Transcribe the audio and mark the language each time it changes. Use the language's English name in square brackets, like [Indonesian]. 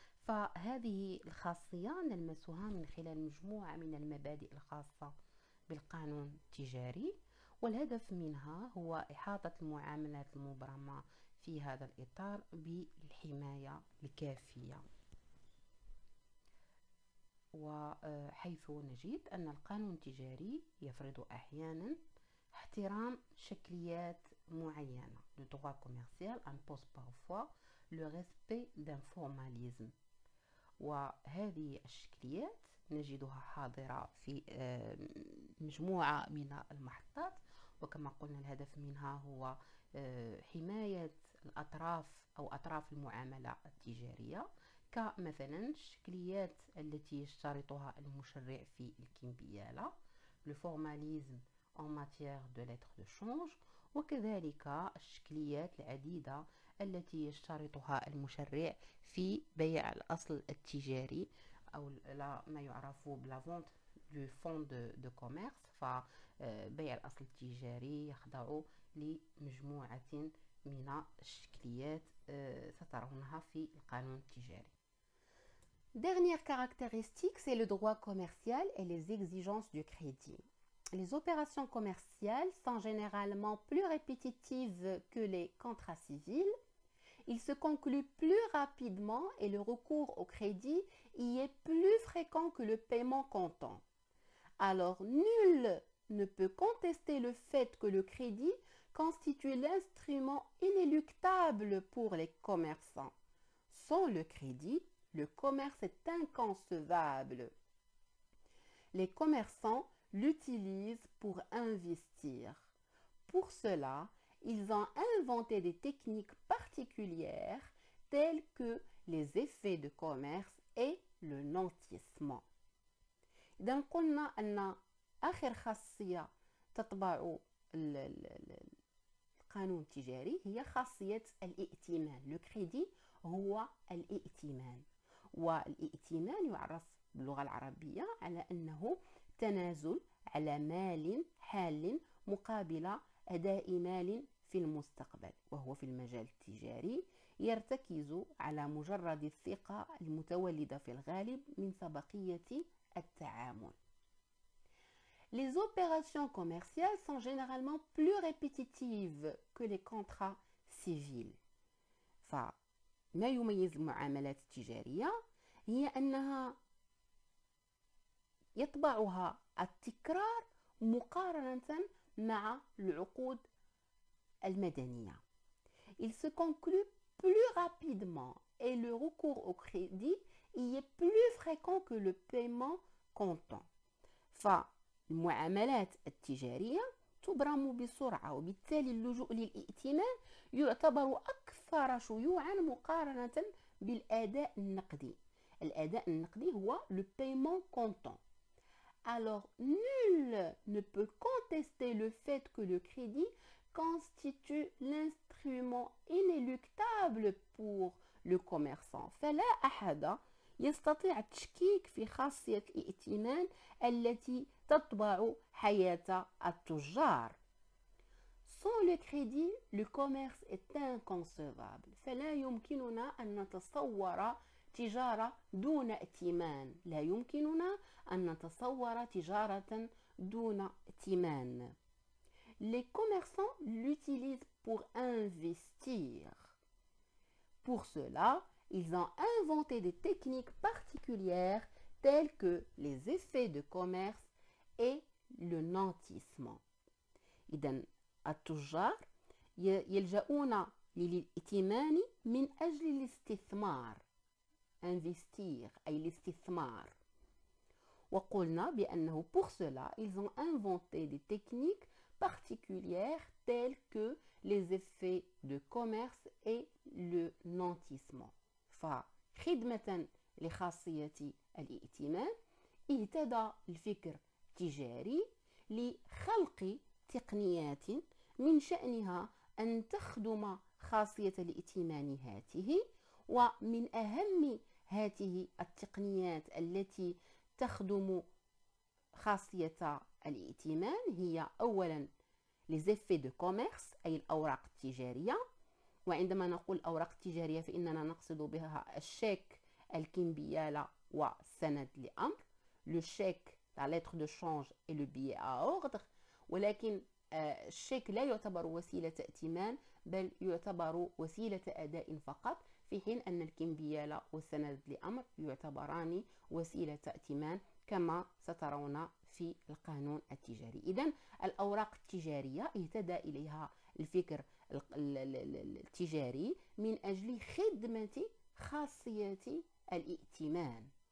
[Arabic] فهذه الخاصية نلمسها من خلال مجموعة من المبادئ الخاصة بالقانون التجاري، والهدف منها هو إحاطة المعاملات المبرمة في هذا الإطار بالحماية الكافية. وحيث نجد أن القانون التجاري يفرض أحيانا احترام شكليات معينة. [French] Le droit commercial impose parfois le respect d'un formalisme. [Arabic] وهذه الشكليات نجدها حاضرة في مجموعة من المحطات، وكما قلنا الهدف منها هو حماية الأطراف أو أطراف المعاملة التجارية، كمثلا الشكليات التي يشترطها المشرع في الكمبيالة، [French] le formalisme en matière de lettres de change، [Arabic] وكذلك الشكليات العديدة التي يشترطها المشرع في بيع الأصل التجاري أو ما يعرف [French] بلا فونت دو فون دو كوميرس. [Arabic] فبيع الأصل التجاري يخضع لمجموعة من الشكليات سترونها في القانون التجاري. [French] Dernière caractéristique, c'est le droit commercial et les exigences du crédit. Les opérations commerciales sont généralement plus répétitives que les contrats civils. Ils se concluent plus rapidement et le recours au crédit y est plus fréquent que le paiement comptant. Alors, nul ne peut contester le fait que le crédit constitue l'instrument inéluctable pour les commerçants. Sans le crédit, le commerce est inconcevable. Les commerçants l'utilisent pour investir. Pour cela, ils ont inventé des techniques particulières telles que les effets de commerce et le nantissement. [Arabic] إذا قلنا أن آخر خاصية تطبع القانون التجاري هي خاصية الائتمان. [French] لو كريدي [Arabic] هو الائتمان، والائتمان يعرف باللغة العربية على أنه تنازل على مال حال مقابل أداء مال في المستقبل، وهو في المجال التجاري يرتكز على مجرد الثقة المتولدة في الغالب من سبقية التعامل. [French] Les opérations commerciales sont généralement plus répétitives que les contrats civils. [Arabic] فما يميز المعاملات التجارية هي أنها يطبعها التكرار مقارنة مع العقود المدنية. [French] Il se conclut plus rapidement et le recours au crédit y est plus fréquent que le paiement comptant. [Arabic] فالمعاملات التجارية تبرم بسرعة، وبالتالي اللجوء للائتمان يعتبر أكثر شيوعا مقارنة بالأداء النقدي. الأداء النقدي هو [French] le paiement comptant. Alors, nul ne peut contester le fait que le crédit constitue l'instrument inéluctable pour le commerçant. [Arabic] فلا أحد يستطيع التشكيك في خاصية الائتمان التي تطبع حياة التجار. Sans le crédit, le commerce est inconcevable. فلا يمكننا أن نتصور تجارة دون ائتمان. لا يمكننا أن نتصور تجارة دون ائتمان. [French] Les commerçants l'utilisent pour investir. Pour cela, ils ont inventé des techniques particulières telles que les effets de commerce et le nantissement. [Arabic] إذن التجار يلجؤون للائتمان من أجل الاستثمار. investir أي الاستثمار. وقلنا بأنه [French] pour cela, ils ont inventé des techniques particulières telles que les effets de commerce et le nantissement. [Arabic] فخدمة لخاصية الائتمان اهتدى الفكر التجاري لخلق تقنيات من شأنها أن تخدم خاصية الائتمان هاته. ومن أهم هذه التقنيات التي تخدم خاصية الائتمان هي أولا [French] les effets de commerce [Arabic] أي الأوراق التجارية. وعندما نقول الأوراق التجارية فإننا نقصد بها الشيك، الكمبيالة والسند لأمر. [French] le chèque, la lettre de change et le billet à ordre. [Arabic] ولكن الشيك لا يعتبر وسيلة ائتمان بل يعتبر وسيلة أداء فقط، في حين أن الكمبيالة والسند لأمر يعتبران وسيلة ائتمان كما سترون في القانون التجاري. إذن الأوراق التجارية اهتدى إليها الفكر التجاري من أجل خدمة خاصية الائتمان.